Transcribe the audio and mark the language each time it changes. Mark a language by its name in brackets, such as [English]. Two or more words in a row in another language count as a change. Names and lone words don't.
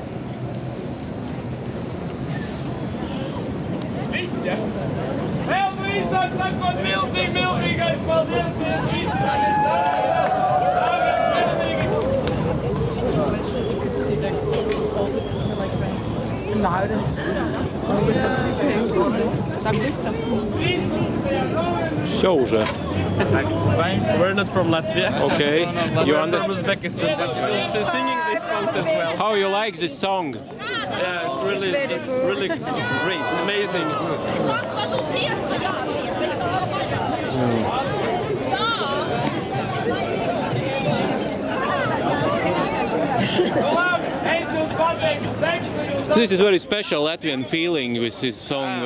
[Latvian] Viss, ja? Vēl nu īsāk sakot, milzīgais paldies, viss! [Russian] Все уже. [English] We're not from Latvia. Okay. You We're from Uzbekistan, but still singing these songs as well. How you like this song? Yeah, it's really great, amazing. This is very special Latvian feeling with this song.